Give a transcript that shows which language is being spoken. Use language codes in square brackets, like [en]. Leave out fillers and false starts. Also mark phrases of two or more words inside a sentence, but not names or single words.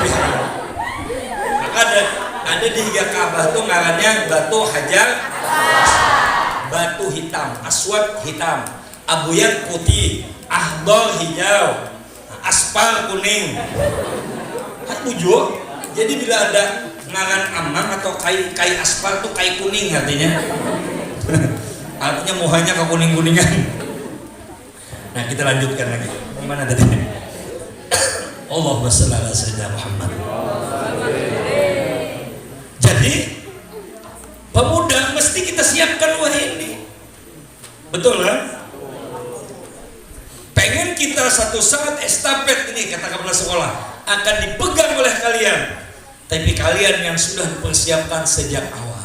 [bjn] ada ada di Ka'bah tuh ngarannya batu hajar batu hitam aswad hitam abuyat putih ahdor hijau aspal kuning tujuh jadi bila ada ngaran amang atau kai aspal tuh kai kuning artinya artinya muhanya ke kuning-kuningan. Nah kita lanjutkan lagi mana tadi [ar] اللهم صل على سيدنا محمد. [id] Jadi pemuda mesti kita siapkan wah ini betul kan? Pengen kita satu saat estafet ini katakanlah sekolah akan dipegang oleh kalian, tapi kalian yang sudah dipersiapkan sejak awal.